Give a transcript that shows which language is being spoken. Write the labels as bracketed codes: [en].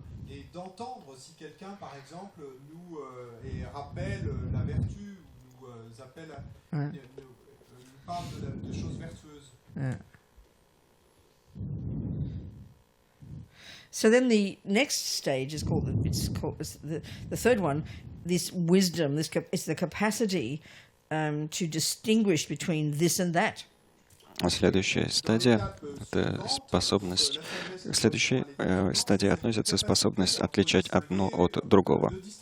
[fr] Et d'entendre si quelqu'un, par exemple, nous rappelle la vertu ou nous appelle, nous parle de choses vertueuses. [en] Yeah. So then the next stage is called the third one. This wisdom, it's the capacity to distinguish between this and that. [ru] Следующая стадия — это способность. К следующей стадии относится способность отличать одно от другого.